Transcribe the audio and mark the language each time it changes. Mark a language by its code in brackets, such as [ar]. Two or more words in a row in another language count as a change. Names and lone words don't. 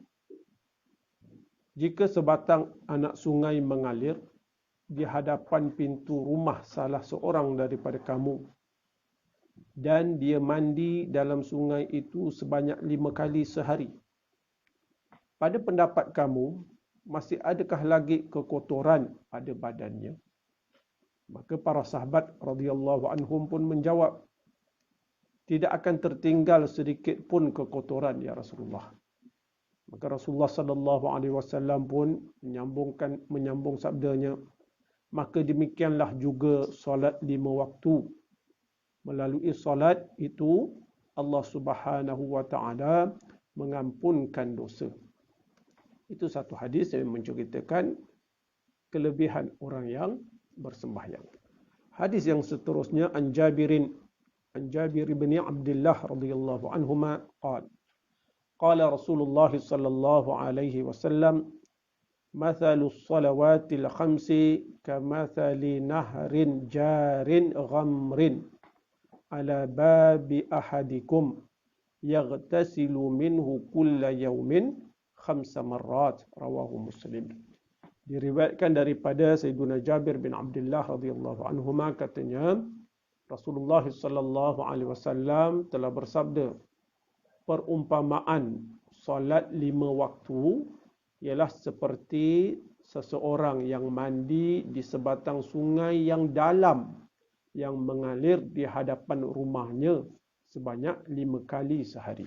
[ms] jika sebatang anak sungai mengalir di hadapan pintu rumah salah seorang daripada kamu dan dia mandi dalam sungai itu sebanyak 5 kali sehari, pada pendapat kamu masih adakah lagi kekotoran pada badannya? Maka para sahabat [ar] رضي الله عنهم [ms] pun menjawab, tidak akan tertinggal sedikit pun kekotoran [ar] يا رسول الله. [ms] Maka Rasulullah [ar] صلى الله عليه وسلم [ms] pun menyambung sabdanya, maka demikianlah juga solat 5 waktu. Melalui solat itu [ar] الله سبحانه وتعالى [ms] mengampunkan dosa. Itu satu hadis yang menceritakan kelebihan orang yang bersembahyang. Hadis yang seterusnya [ar] عن جابر بن عبد الله رضي الله عنهما قال قال رسول الله صلى الله عليه وسلم مثل الصلوات الخمس كمثل نهر جار غمر على باب أحدكم يغتسل منه كل يوم 5 مرات. رواه مسلم. [ms] Diriwayatkan daripada Sayyidina Jabir bin Abdullah [ar] رضي الله عنهما [ms] katanya, Rasulullah [ar] صلى الله عليه وسلم [ms] telah bersabda, perumpamaan solat 5 waktu ialah seperti seseorang yang mandi di sebatang sungai yang dalam yang mengalir di hadapan rumahnya sebanyak 5 kali sehari.